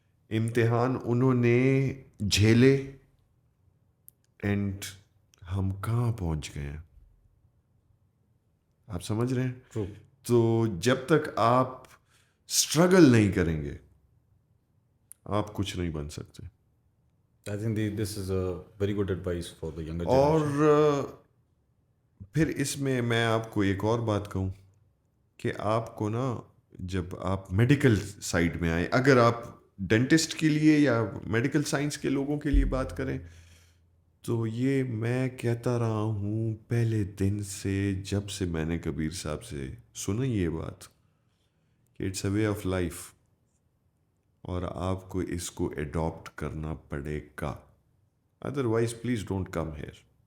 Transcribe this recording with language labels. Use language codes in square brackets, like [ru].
[ur] امتحان انہوں نے جھیلے, اینڈ ہم کہاں پہنچ گئے ہیں, آپ سمجھ رہے ہیں. [en] True. [ur] تو جب تک آپ اسٹرگل نہیں کریں گے آپ کچھ نہیں بن سکتے. [en] I think this is a very good advice for the younger [ur] اور [en] generation. [ur] پھر اس میں آپ کو ایک اور بات کہوں کہ آپ کو نا جب آپ میڈیکل سائڈ میں آئیں, اگر آپ ڈینٹسٹ کے لیے یا میڈیکل سائنس کے لوگوں کے لیے بات کریں, تو یہ میں کہتا رہا ہوں پہلے دن سے, جب سے میں نے کبیر صاحب سے سنا یہ بات کہ [en] it's a way of life, [ur] اور آپ کو اس کو ایڈاپٹ کرنا پڑے گا, [en] Otherwise please don't come here.